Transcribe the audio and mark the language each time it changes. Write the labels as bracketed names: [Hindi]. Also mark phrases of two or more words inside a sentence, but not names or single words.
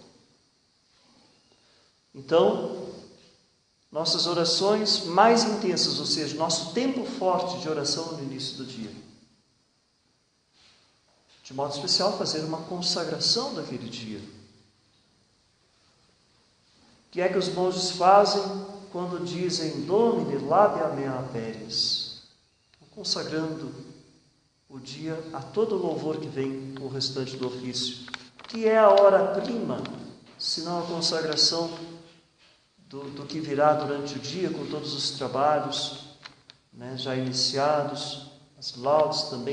[Portuguese] Então, nossas orações mais intensas, ou seja, nosso tempo forte de oração no início do dia. De modo especial, fazer uma consagração daquele dia. O que é que os monges fazem quando dizem [Latin] Domine labia mea aperis? [Portuguese] Consagrando o dia a todo o louvor que vem com o restante do ofício, que é a hora-prima, senão a consagração do que virá durante o dia, com todos os trabalhos já iniciados, as laudes também.